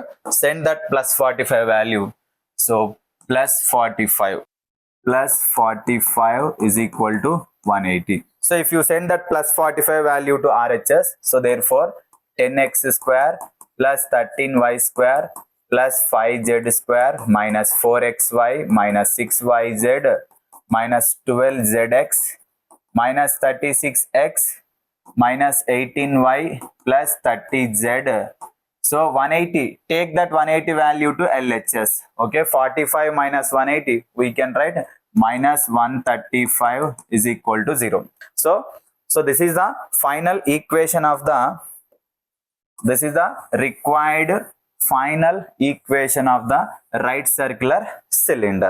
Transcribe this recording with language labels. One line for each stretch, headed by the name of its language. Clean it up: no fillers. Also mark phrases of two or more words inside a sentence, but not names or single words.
English: Send that plus 45 value. So plus 45 plus 45 is equal to 180. So if you send that plus 45 value to RHS, so therefore 10x square plus 13y square plus 5z square minus 4xy minus 6yz minus 12zx minus 36x minus 18y plus 30z. So 180, take that 180 value to LHS. Okay, 45 minus 180, we can write minus 135 is equal to 0. So this is the final equation of the, this is the required final equation of the right circular cylinder.